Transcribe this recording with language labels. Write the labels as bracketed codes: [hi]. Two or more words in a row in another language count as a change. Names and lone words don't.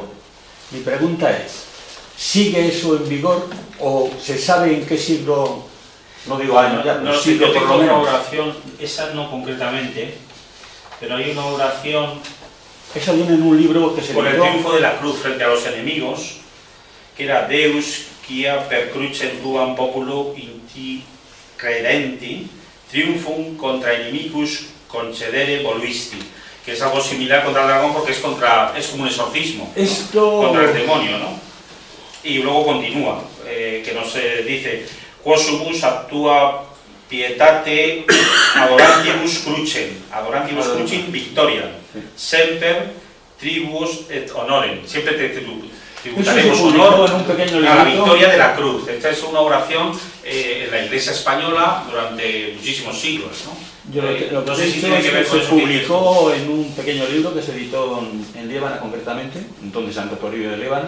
[es] Mi pregunta es, ¿sigue eso en vigor o se sabe en qué siglo? No digo año, ya, no sé, yo tengo una oración, esa no concretamente, pero hay una oración... Esa viene en un libro que se por el triunfo de la cruz frente a los enemigos, que era [la] Deus quia per crucem tuam populo in ti credenti, triumphum contra inimicus concedere voluisti, [es] que es algo similar contra el dragón porque es como un exorcismo, ¿no? Contra el demonio, ¿no? Y luego continúa, que nos dice: [la] quosumus actua pietate adorantibus crucem victoria, semper tribus et honorem, [es] siempre tributaremos honor a la victoria de la cruz. Esta es una oración en la Iglesia española durante muchísimos siglos, ¿no? No sé si tiene que ver con eso. Se publicó en un pequeño libro que se editó en Líbano concretamente, entonces Santo Toribio de Líbano.